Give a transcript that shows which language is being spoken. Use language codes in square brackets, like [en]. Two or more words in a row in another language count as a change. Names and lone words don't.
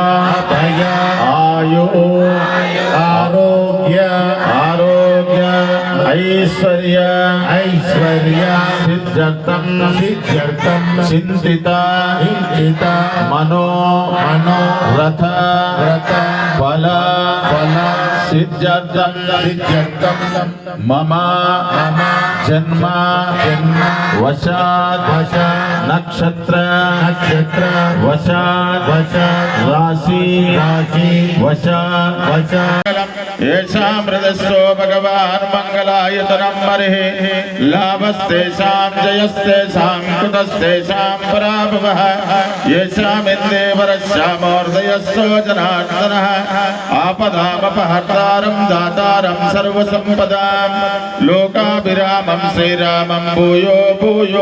[sa] ఆయు ఆరోగ్య ఐశ్వర్య సిద్ధ్యర్థం చింతిత మనో రథ ఫల సిద్ధ్యర్థం మమ జన్మ వశాత్ నక్షత్ర వశాత్ రాశి వశాత్ येषामृतस्यो भगवान् मङ्गलायतनं मरिः लाभस्तेषां जयस्तेषां कुतस्तेषां पराभवः येषामिन्देवरस्यामोर्दयस्यो जनार्दनः आपदामपहर्तारं दातारं सर्वसम्पदां लोकाभिरामं श्रीरामं भूयो भूयो